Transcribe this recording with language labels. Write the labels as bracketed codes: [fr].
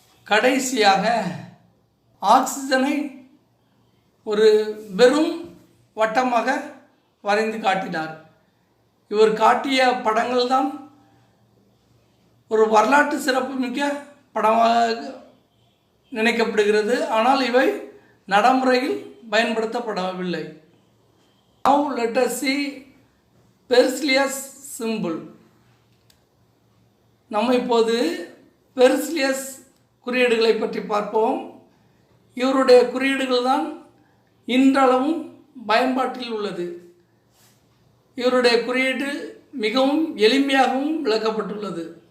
[ta] கடைசியாக ஆக்சிஜனை ஒரு வெறும் வட்டமாக வரைந்து காட்டினார். இவர் காட்டிய படங்கள் தான் ஒரு வரலாற்று சிறப்புமிக்க படமாக நினைக்கப்படுகிறது. ஆனால் இவை நடைமுறையில் பயன்படுத்தப்படவில்லை. [en] Now let us see Berzelius symbol. [ta] நம்ம இப்போது பெர்சிலியஸ் குறியீடுகளை பற்றி பார்ப்போம். இவருடைய குறியீடுகள் தான் இன்றளவும் பயன்பாட்டில் உள்ளது. இவருடைய குறியீடு மிகவும் எளிமையாகவும் விளக்கப்பட்டுள்ளது.